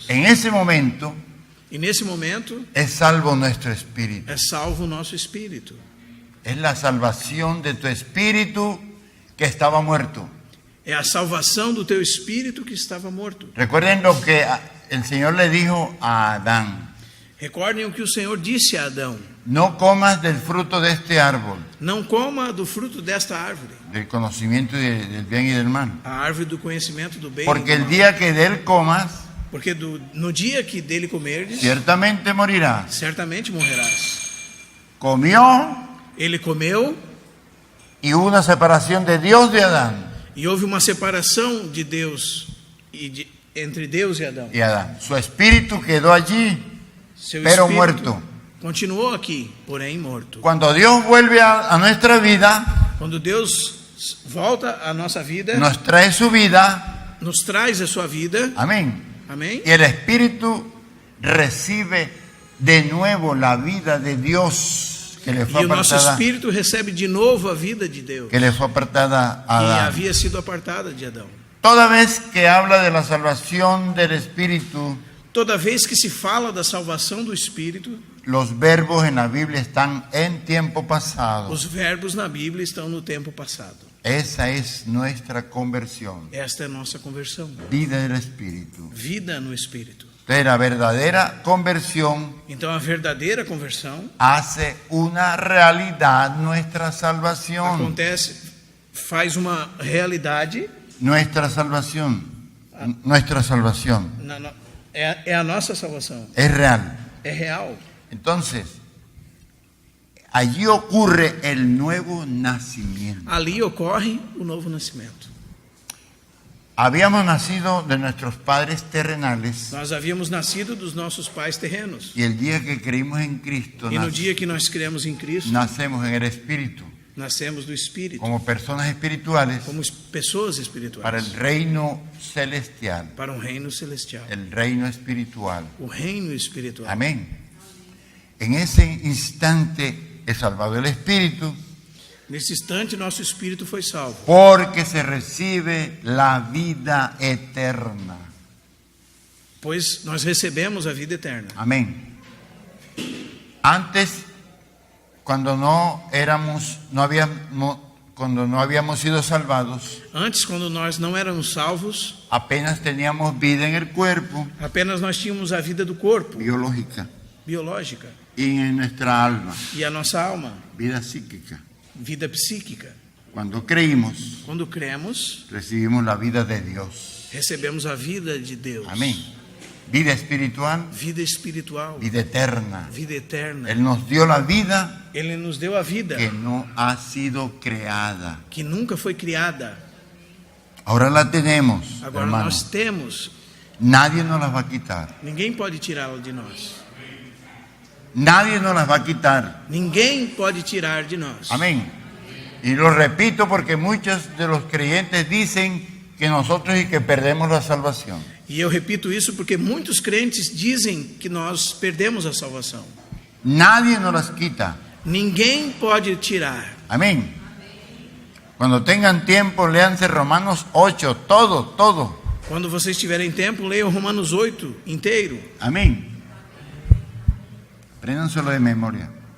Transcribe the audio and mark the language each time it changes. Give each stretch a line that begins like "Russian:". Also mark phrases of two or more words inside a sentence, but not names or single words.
Spanish: En ese momento
Portuguese: E nesse momento
Spanish: es salvo nuestro espíritu.
Portuguese: é salvo o nosso espírito.
Spanish: Es la salvación de tu espíritu que estaba muerto.
Portuguese: É a salvação do teu espírito que estava morto.
Spanish: Recuerden lo que el Señor le dijo a Adán:
Portuguese: Recordem o que o Senhor disse a Adão:
Spanish: no comas del fruto de este árbol,
Portuguese: não coma do fruto desta árvore,
Spanish: del conocimiento del bien y del mal.
Portuguese: a árvore do conhecimento do bem
Spanish: Porque
Portuguese: e do
Spanish: el
Portuguese: mal.
Spanish: día que de él comas,
Portuguese: Porque no dia que dele comerdes,
Spanish: ciertamente morirás.
Portuguese: certamente morrerás.
Spanish: Comió
Portuguese: Ele comeu
Spanish: y hubo una separación de Dios de Adán
Portuguese: e houve uma separação de Deus entre Deus e Adão.
Spanish: y Adán. Su espíritu quedó allí,
Portuguese: Seu
Spanish: pero
Portuguese: espírito
Spanish: muerto.
Portuguese: continuou aqui, porém morto.
Spanish: Cuando Dios vuelve a nuestra vida,
Portuguese: Quando Deus volta à nossa vida,
Spanish: nos trae su vida,
Portuguese: nos traz a sua vida,
Spanish: amén.
Portuguese: amém?
Spanish: Y el espíritu recibe de nuevo la vida de Dios que le fue
Portuguese: E o nosso
Spanish: apartada,
Portuguese: espírito recebe de novo a vida de Deus,
Spanish: que le fue apartada a
Portuguese: que
Spanish: Adán.
Portuguese: havia sido apartada de Adão.
Spanish: Toda vez que habla de la salvación del espíritu,
Portuguese: Toda vez que se fala da salvação do espírito,
Spanish: los verbos en la Biblia están en tiempo pasado.
Portuguese: os verbos na Bíblia estão no tempo passado.
Spanish: Esa es nuestra conversión,
Portuguese: Esta é a nossa conversão,
Spanish: vida del espíritu.
Portuguese: vida no espírito.
Spanish: Entonces, la verdadera conversión
Portuguese: Então a verdadeira conversão
Spanish: hace una realidad nuestra salvación.
Portuguese: acontece, faz uma realidade,
Spanish: Nuestra salvación. Nuestra salvación
Portuguese: é a nossa salvação,
Spanish: es real.
Portuguese: é real.
Spanish: Entonces, allí ocurre el nuevo nacimiento.
Portuguese: Ali ocorre o novo nascimento.
Spanish: Habíamos nacido de nuestros padres terrenales
Portuguese: Nós havíamos nascido dos nossos pais terrenos.
Spanish: y el día que creímos en Cristo
Portuguese: E no dia que nós cremos em Cristo,
Spanish: nacemos en el Espíritu
Portuguese: nascemos do Espírito,
Spanish: como personas espirituales
Portuguese: como pessoas
Spanish: para
Portuguese: espirituais,
Spanish: el reino celestial,
Portuguese: para um reino celestial,
Spanish: el reino espiritual.
Portuguese: o reino espiritual.
Spanish: Amén. En ese instante es salvado el Espíritu
Portuguese: Nesse instante, nosso espírito foi salvo,
Spanish: porque se recibe la vida eterna.
Portuguese: pois nós recebemos a vida eterna.
Spanish: Amén. Antes, cuando no habíamos sido salvados,
Portuguese: Antes, quando nós não éramos salvos,
Spanish: apenas teníamos vida en el cuerpo
Portuguese: apenas nós tínhamos a vida do corpo,
Spanish: biológica.
Portuguese: biológica.
Spanish: y en nuestra alma,
Portuguese: e a nossa alma,
Spanish: vida psíquica.
Portuguese: vida psíquica.
Spanish: Cuando creímos,
Portuguese: Quando cremos,
Spanish: recibimos la vida de Dios.
Portuguese: recebemos a vida de Deus.
Spanish: Amén. Vida espiritual,
Portuguese: Vida espiritual,
Spanish: vida eterna.
Portuguese: vida eterna.
Spanish: Él nos dio la vida
Portuguese: Ele nos deu a vida
Spanish: que no ha sido creada.
Portuguese: que nunca foi criada.
Spanish: Ahora la tenemos,
Portuguese: Agora
Spanish: hermano.
Portuguese: nós temos.
Spanish: Nadie nos la va a quitar.
Portuguese: Ninguém pode tirá-la de nós.
Spanish: Nadie nos las va a quitar.
Portuguese: Ninguém pode tirar de nós.
Spanish: Amén. Y lo repito porque muchos de los creyentes dicen que nosotros y que perdemos la salvación.
Portuguese: E eu repito isso porque muitos crentes dizem que nós perdemos a salvação.
Spanish: Nadie nos las quita.
Portuguese: Ninguém pode tirar.
Spanish: Amén. Cuando tengan tiempo, léanse Romanos 8, todo.
Portuguese: Quando vocês tiverem tempo, leiam Romanos 8 inteiro.
Spanish: Amén. Apréndanselo de memoria.